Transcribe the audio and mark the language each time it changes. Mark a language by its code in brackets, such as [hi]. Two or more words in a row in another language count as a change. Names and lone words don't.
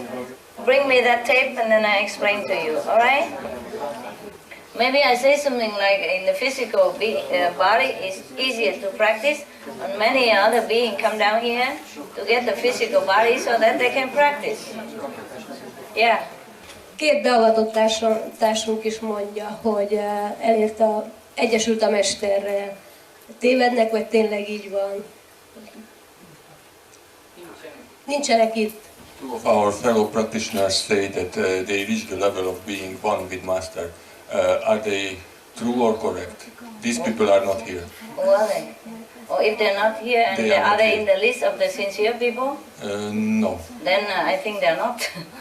[en] Bring me that tape and then I explain to you, alright? Maybe I say something like in the physical body it's easier to practice, and many other beings come down here to get the physical body so that they can practice. Yeah. [hu] Két beavatott társunk is mondja, hogy elérte, egyesült a Mesterrel. Tévednek, vagy tényleg így van? Nincsenek itt. [en] Two of our fellow practitioners say that they reach the level of being one with Master. Are they true or correct? These people are not here. Who are they? Or if they're not here, and are they in the list of the sincere people? No. Then I think they're not.